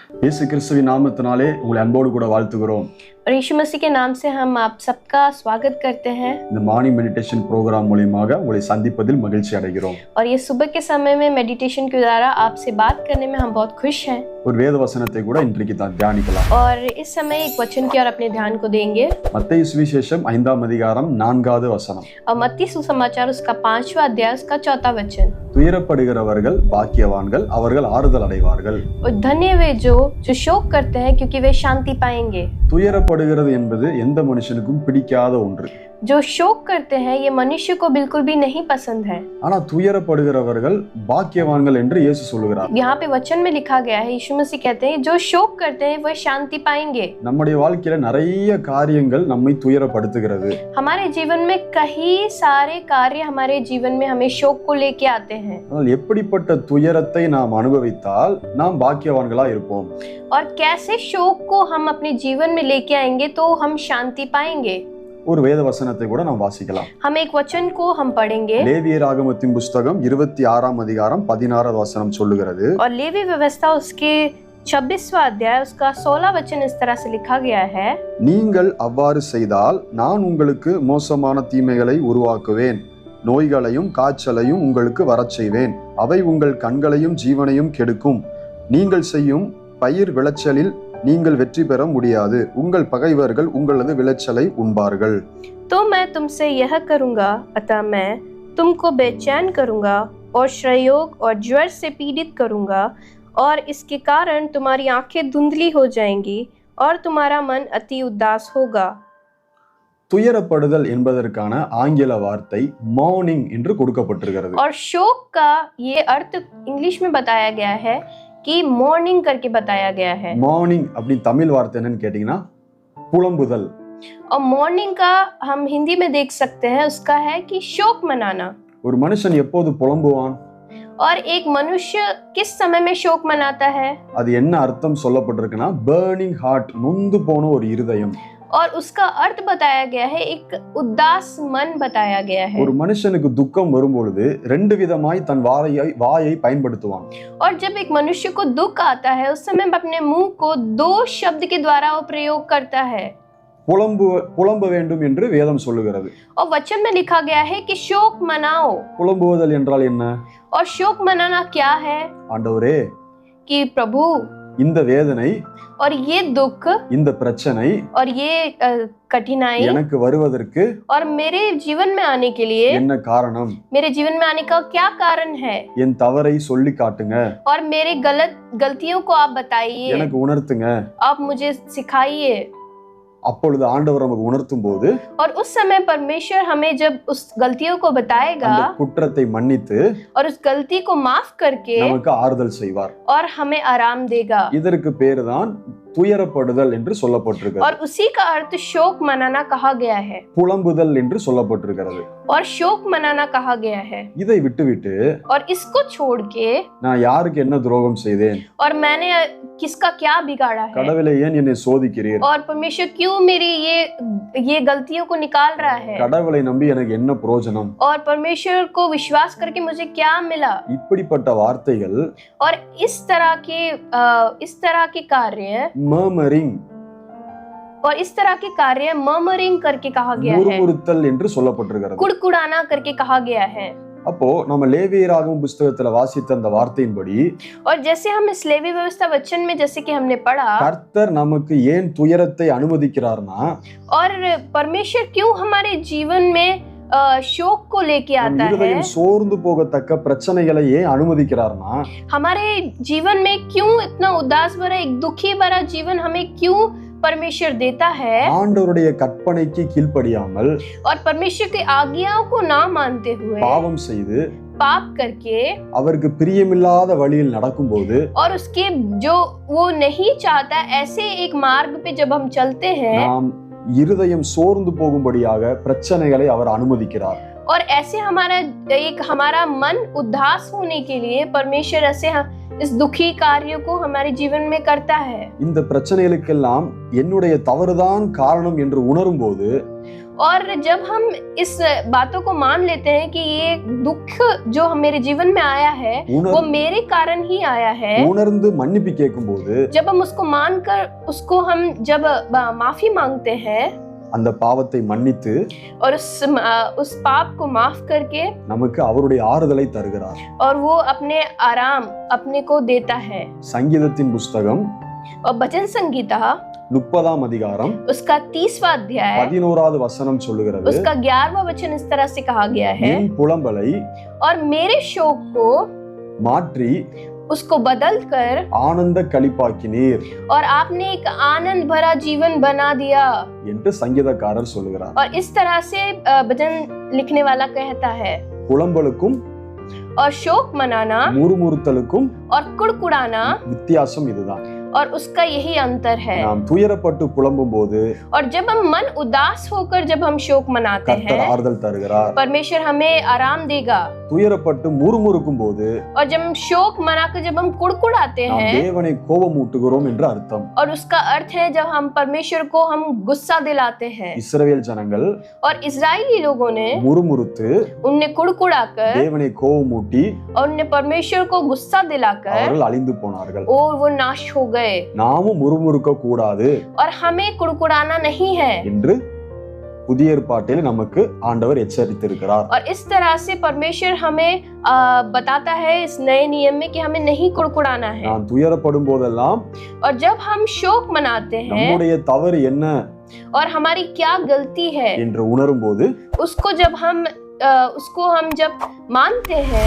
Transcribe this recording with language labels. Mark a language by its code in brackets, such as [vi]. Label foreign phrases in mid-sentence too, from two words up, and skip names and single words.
[ta] இயேசு கிறிஸ்துவின் நாமத்தினாலே உங்களை அன்போடு கூட வாழ்த்துகிறோம். [hi] और यीशु मसीह के नाम से हम आप सबका स्वागत करते हैं. [ta] இந்த [en] morning meditation program [ta] மூலமாக உங்களை சந்திப்பதில் மகிழ்ச்சி அடைகிறோம். [hi] और ये सुबह के समय में मेडिटेशन के द्वारा आपसे बात करने में हम बहुत खुश हैं. [ta] ஒரு வேத வசனத்தை கூட இன்றைக்கு தான் தியானிக்கலாம். [hi] और इस समय एक वचन की ओर अपने ध्यान को देंगे. [ta] மத்தேயு சுவிசேஷம் 5ஆம் அதிகாரம் 4வது வசனம். [hi] और मत्ती सुसमाचार उसका 5वां अध्याय उसका 4था वचन. [ta] துயரப்படுகிறவர்கள் பாக்கியவான்கள், அவர்கள் ஆறுதல் அடைவார்கள். [hi] और धन्य वे जो शोक करते हैं क्योंकि वे शांति पाएंगे. [ta] துயரப்படுகிறது என்பது எந்த மனுஷனுக்கும் பிடிக்காத ஒன்று. [hi] जो शोक करते हैं ये मनुष्य को बिल्कुल भी नहीं पसंद है. [ta] ஆனா துயரப்படுகிறவர்கள் பாக்கியவான்கள் என்று இயேசு சொல்லுகிறார். [hi] यहाँ पे वचन में लिखा गया है, यीशु मसीह कहते हैं जो शोक करते हैं वो शांति पाएंगे. [ta] நம்முடைய வாழ்க்கையில நிறைய காரியங்கள் நம்மை துயரப்படுத்துகிறது. [hi] हमारे जीवन में कई सारे कार्य हमारे जीवन में हमें शोक को लेके आते हैं. [ta] ஆனால் எப்படிப்பட்ட துயரத்தை நாம் அனுபவித்தால் நாம் பாக்கியவான்களா இருப்போம். [hi] और कैसे शोक को हम अपने जीवन में लेके आएंगे तो हम शांति पाएंगे. [ta] ஒரு வேத வசனத்தை கூட நாம் வாசிக்கலாம். [hi] हम एक वचन को हम पढ़ेंगे. [ta] லேவியராகமத்தின் புத்தகம் 26ஆம் அதிகாரம் 16வது வசனம் சொல்லுகிறது. [hi] और लेवी व्यवस्था उसके 26वां अध्याय उसका 16 वचन इस तरह से लिखा गया है. [ta] நீங்கள் அவ்வாறு செய்தால் நான் உங்களுக்கு மோசமான தீமைகளை உருவாக்குவேன், நோய்களையும் காய்ச்சலையும் உங்களுக்கு வரச் செய்வேன், அவை உங்கள் கண்களையும் ஜீவனையும் கெடுக்கும், நீங்கள் செய்யும் பயிர் விளைச்சலில் நீங்கள் வெற்றி பெற முடியாது, உங்கள் பகைவர்கள் உங்களது விளைச்சலை உண்பார்கள். [hi] तो मैं तुमसे यह करूंगा, अतः मैं तुमको बेचैन करूंगा और श्रयोग और ज्वर से पीड़ित करूंगा, और इसके कारण तुम्हारी आंखें धुंधली हो जाएंगी और तुम्हारा मन अति उदास होगा. [ta] துயரப்படுதல் என்பதற்கான ஆங்கில வார்த்தை மார்னிங் என்று கொடுக்கப்பட்டிருக்கிறது. [hi] और शोक का ये अर्थ इंग्लिश में बताया गया है कि मॉर्निंग करके बताया गया है. [ta] மார்னிங் அப்படி தமிழ் வார்த்தை என்னன்னு கேட்டீங்கன்னா புலம்புதல். [hi] और मॉर्निंग का हम हिंदी में देख सकते हैं उसका है कि शोक मनाना. [ta] ஒரு மனுஷன் எப்போது புலம்புவான்? [hi] और एक मनुष्य किस समय में शोक मनाता है? [ta] அது என்ன அர்த்தம் சொல்லப்பட்டிருக்குன்னா [en] burning heart, [ta] நொந்து போன ஒரு இருதயம். [hi] और उसका अर्थ बताया गया है एक उदास मन बताया गया है. [ta] ஒரு மனுஷனுக்கு துக்கம் வரும்பொழுது ரெண்டு விதமாய் தன் வாயை பயன்படுத்துவான். [hi] और जब एक मनुष्य को दुख आता है उस समय अपने मुंह को दो शब्द के द्वारा वो प्रयोग करता है. [ta] புலம்ப வேண்டும் என்று வேதம் சொல்லுகிறது. [hi] और वचन में लिखा गया है कि शोक मनाओ. [ta] புலம்புவதல் என்றால் என்ன? [hi] और शोक मनाना क्या है? [ta] ஆண்டவரே, [hi] कि प्रभु [ta] இந்த வேதனை, [hi] और ये दुख, [ta] இந்த பிரச்சனை [hi] और ये कठिनाई [ta] எனக்கு வருவதற்கு [hi] और मेरे जीवन में आने के लिए [ta] என்ன காரணம்? [hi] मेरे जीवन में आने का क्या कारण है? [ta] என் தவறை சொல்லி காட்டுங்க, [hi] और मेरे गलतियों को आप बताइए, [ta] எனக்கு உணர்த்துங்க. [hi] आप मुझे सिखाइए. [ta] அப்பொழுது ஆண்டவர் நமக்கு உணர்த்தும் போது [hi] और उस समय परमेश्वर हमें जब उस गलतियों को बताएगा [ta] அந்த குற்றத்தை மன்னித்து [hi] और उस गलती को माफ करके [ta] நமக்கு ஆறுதல் செய்வார். [hi] और हमें आराम देगा. [ta] இதற்கு பேருதான் துயரப்படுதல் என்று சொல்லப்பட்டிருக்கிறது. [hi] और उसी का अर्थ शोक मनाना कहा गया है. [ta] புலம்புதல் என்று சொல்லப்பட்டிருக்கிறது. [hi] और शोक मनाना कहा गया है. [ta] இதை விட்டுவிட்டு [hi] और इसको छोड़ के [ta] நான் யாருக்கு என்ன துரோகம் செய்தேன், [hi] और मैंने किसका क्या बिगाड़ा है, [ta] கடவுளே ஏன் என்னை சோதிக்கிறீர், [hi] और परमेश्वर क्यों मेरी ये गलतियों को निकाल रहा है, [ta] கடவுளை நம்பி எனக்கு என்ன பிரயோஜனம், [hi] और परमेश्वर को विश्वास करके मुझे क्या मिला, [ta] இப்படிப்பட்ட வார்த்தைகள் [hi] और इस तरह के कार्य [ta] மர்மரிங், [hi] और इस तरह के कार्य मर्मरिंग करके कहा गया है, [ta] முறுமுறுத்தல் என்று சொல்லப்பட்டிருக்கிறது. [hi] कुड़कुड़ाना करके कहा गया है. [ta] அப்போ நம்ம லேவியராகமம் புத்தகத்துல வாசித்த அந்த வார்த்தையின்படி [hi] और जैसे हम इस लेवी व्यवस्था वचन में जैसे कि हमने पढ़ा, [ta] கர்த்தர் நமக்கு ஏன் துயரத்தை அனுமதிக்கிறார்னா, [hi] और परमेश्वर क्यों हमारे जीवन में शोक को लेके आता है, [ta] இருதயம் சோர்ந்து போகத்தக்க பிரச்சனைகளை ஏன் அனுமதிக்கிறார்னா, [hi] हमारे जीवन में क्यों इतना उदास भरा एक दुखी भरा जीवन हमें क्यों परमेश्वर देता है, [ta] ஆண்டவருடைய கற்பனைக்கு கீழ்ப்படியாமல் [hi] और परमेश्वर की आज्ञाओं को ना मानते हुए [ta] பாவம் செய்து [hi] पाप करके [ta] அவருக்கு பிரியமில்லாத வழியில் நடக்கும்போது, [hi] और उसके जो वो नहीं चाहता ऐसे एक मार्ग पे जब हम चलते हैं, [ta] நாம் இருதயம் சோர்ந்து போகும்படியாக பிரச்சனைகளை அவர் அனுமதிக்கிறார். [hi] और ऐसे हमारा मन उदास होने के लिए परमेश्वर ऐसे इस दुखी कार्य को हमारे जीवन में करता है। [ta] இந்த பிரச்சனைகளுக்கெல்லாம் என்னுடைய தவறுதான் காரணம் என்று உணரும்போது [hi] और जब हम इस बातों को मान लेते हैं कि ये दुख जो मेरे जीवन में आया है वो मेरे कारण ही आया है, [ta] உணர்ந்து மன்னிப்பு கேட்கும்போது [hi] जब हम उसको मानकर उसको हम जब माफी मांगते हैं [ta] அந்த பாவத்தை மன்னித்து [hi] और उस पाप को माफ करके [ta] நமக்கு அவருடைய ஆறுதலை தருகிறார் [hi] और वो अपने आराम अपने को देता है। [ta] சங்கீதத்தின் புஸ்தகம் [hi] और भजन संगीता [ta] 30ஆம் அதிகாரம் [hi] उसका 30वां अध्याय [ta] 11வது வசனம் சொல்லுகிறது, [hi] उसका 11वां वचन इस तरह से कहा गया है, [ta] என் புலம்பலை [hi] और मेरे शोक को [ta] மாற்றி [hi] उसको बदल कर [ta] ஆனந்த களிப்பாக்கினீர் [hi] और आपने एक आनंद भरा जीवन बना दिया [ta] என்று சங்கீதக்காரர் சொல்லுகிறார்। [hi] और इस तरह से भजन लिखने वाला कहता है, [ta] புலம்பலுக்கும் [hi] और शोक मनाना [ta] முறுமுறுத்தலுக்கும் [hi] और कुड़कुड़ाना [ta] வித்தியாசம் இதுதான்। [hi] और उसका यही अंतर है। [ta] நாம் துயரப்பட்டு புலம்பும் போது [hi] और जब हम मन उदास होकर जब हम शोक मनाते [ta] கர்த்தர் [hi] हैं [ta] ஆறுதல் தருகிறார்। [hi] परमेश्वर हमें आराम देगा। [ta] துயரப்பட்டு முறுமுறுக்கும் போது [hi] और जब हम शोक मनाकर जब हम कुड़कुड़ाते [ta] நாம் [hi] हैं [ta] தேவனை கோபமூட்டுகிறோம் என்று அர்த்தம்। [hi] और उसका अर्थ है जब हम परमेश्वर को हम गुस्सा दिलाते हैं। [ta] இஸ்ரவேல் ஜனங்கள் [hi] और इजरायली लोगों ने [ta] முறுமுறுத்து [hi] उनने कुड़कुड़ाकर [ta] தேவனை கோபமூட்டி [hi] और उनने परमेश्वर को गुस्सा दिलाकर [ta] அவர்கள் அழிந்து போனார்கள்। [hi] और वो नाश हो गए। [ta] நாமும் முறுமுறுக்க கூடாது [hi] और हमें कुड़कुड़ाना नहीं है [ta] என்று புதிய ஏற்பாட்டில் நமக்கு ஆண்டவர் எச்சரித்திருக்கிறார்। [hi] और इस तरह से परमेश्वर हमें बताता है इस नए नियम में कि हमें नहीं कुड़कुड़ाना है। [ta] நான் துயரப்படும் போதெல்லாம் [hi] और जब हम शोक मनाते हैं [ta] நம்முடைய தவறு என்ன [hi] और हमारी क्या गलती है [ta] என்று உணரும் போது [hi] उसको हम जब मानते हैं